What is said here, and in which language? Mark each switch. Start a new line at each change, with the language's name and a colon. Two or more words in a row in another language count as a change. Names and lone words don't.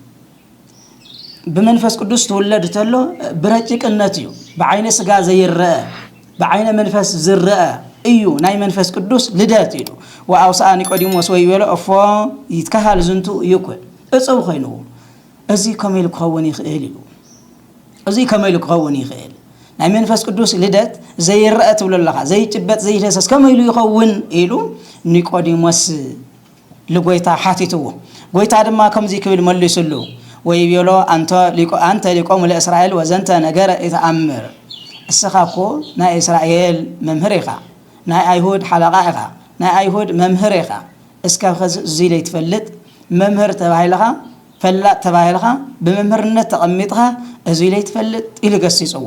Tigrinya: በመንፈስ ቅዱስ ተወለድ ተሎ ብረቂቅነት እዩ በዓይነ ስጋ ዘይረአ በዓይነ መንፈስ ዝረአ እዩ ናይ መንፈስ ቅዱስ ልደት እዩ
Geez: ወአውሳ ኒቆዲሞስ ወይ ይበሎ እፎ ይትከሃል ዝንቱ ይኩል
Tigrinya: እጹብ ኮይኑ እዚ ከመይ ልክኸውን ይኽእል እዩ እዚ ከመይ ልክኸውን ይኽእል ናይ መንፈስ ቅዱስ ልደት ዘይረአ ትብለለኻ ዘይጭበጥ ዘይደሰስ ከመይ ይኸውን ኢሉ ኒቆዲሞስ ለጎይታ ሓቲትዎ ጎይታ ድማ ከምዚ ክብል መልሱሉ
Geez: ወይ ይበሎ አንተ ሊቆም ለእስራኤል ወዘንተ ነገር ይተአምር
Tigrinya: እስኻኮ ናይ እስራኤል መምህር ኢኻ ናይ አይሁድ ሓለቃ ኢኻ ናይ አይሁድ መምህር ኢኻ እስካብ ኸዚ እዚ ለይትፈልጥ መምህር ተባሂልኻ ፈላጥ ተባሂልኻ በመምህርነት ተቐሚጥኻ እዚ ለይትፈልጥ ኢሉ ገሲጽዎ